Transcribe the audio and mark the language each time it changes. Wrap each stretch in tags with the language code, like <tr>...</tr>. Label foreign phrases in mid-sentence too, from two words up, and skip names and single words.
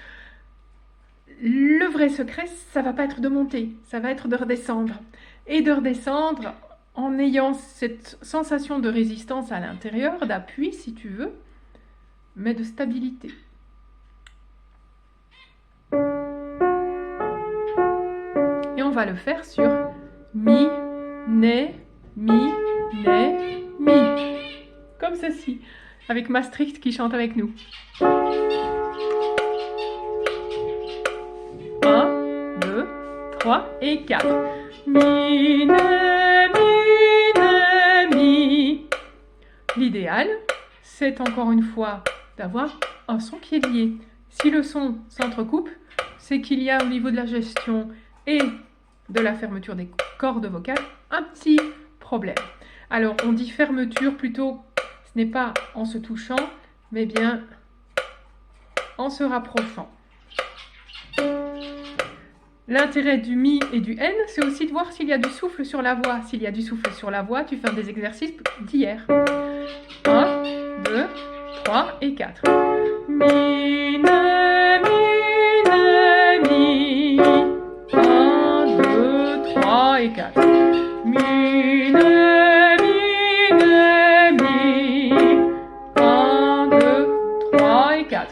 <fr>Le vrai secret, ça va pas être de monter, ça va être de redescendre. Et de redescendre en ayant cette sensation de résistance à l'intérieur, d'appui si tu veux, mais de stabilité. Et on va le faire sur mi, né, mi, né, mi. Comme ceci, avec Maastricht qui chante avec nous. 1, 2, 3 et 4. Mi, né, mi, né, mi. L'idéal, c'est encore une fois d'avoir un son qui est lié. Si le son s'entrecoupe, c'est qu'il y a au niveau de la gestion et de la fermeture des cordes vocales un petit problème. Alors on dit fermeture plutôt, ce n'est pas en se touchant, mais bien en se rapprochant. L'intérêt du mi et du n, c'est aussi de voir s'il y a du souffle sur la voix. S'il y a du souffle sur la voix, tu fais un des exercices d'hier. 1, 2, 3 et 4. Mi, né, mi, né, mi. 1, 2, 3 et 4. Mi, né, mi, né, mi. 1, 2, 3 et 4.</fr>